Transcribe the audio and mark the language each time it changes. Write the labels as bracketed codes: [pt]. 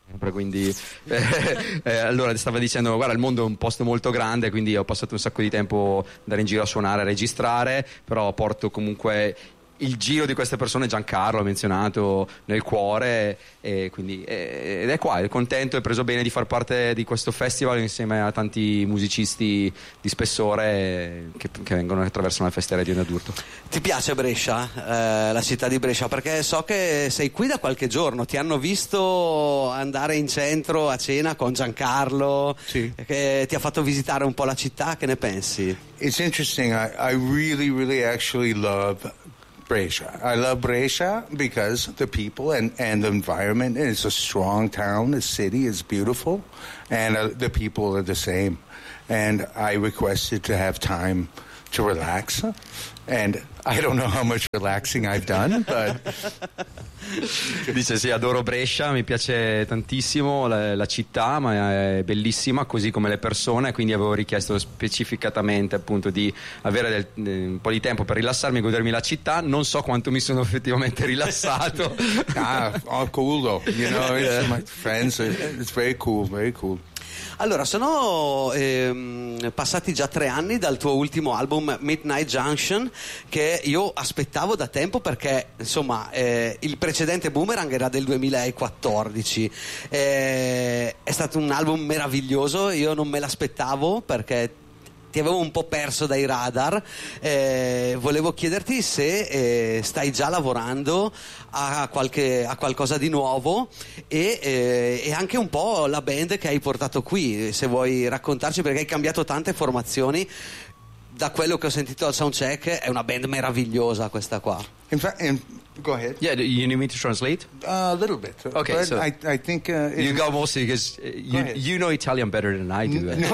[it] Quindi allora stava dicendo, guarda, il mondo è un posto molto grande, quindi ho passato un sacco di tempo andare in giro a suonare, a registrare, però porto comunque il giro di queste persone, Giancarlo ha menzionato, nel cuore, e quindi ed è qua, è contento, è preso bene di far parte di questo festival insieme a tanti musicisti di spessore che vengono attraverso la festa Radio Onda d'Urto. Ti piace Brescia, la città di Brescia? Perché so che sei qui da qualche giorno, ti hanno visto andare in centro a cena con Giancarlo, sì, che ti ha fatto visitare un po' la città, che ne pensi? [en] It's interesting, I really really actually love Brescia. I love Brescia because the people and the environment, and it's a strong town, the city is beautiful, and the people are the same. And I requested to have time to relax, and I don't know how much relaxing I've done, but... [it] Dice sì, adoro Brescia, mi piace tantissimo la città, ma è bellissima così come le persone, quindi avevo richiesto specificatamente appunto di avere un po' di tempo per rilassarmi e godermi la città. Non so quanto mi sono effettivamente rilassato. [en] Ah, oh, cool though, you know, it's my friends, it's very cool, very cool. [it] Allora, sono passati già 3 anni dal tuo ultimo album Midnight Junction, che io aspettavo da tempo perché, insomma, il precedente Boomerang era del 2014. È stato un album meraviglioso, io non me l'aspettavo perché ti avevo un po' perso dai radar. Volevo chiederti se stai già lavorando a qualcosa di nuovo e anche un po' la band che hai portato qui, se vuoi raccontarci, perché hai cambiato tante formazioni. Da quello che ho sentito al soundcheck è una band meravigliosa questa qua. [en] Go ahead. Yeah, you need me to translate? A little bit. Okay, but so I think... you go mostly because you know Italian better than I do.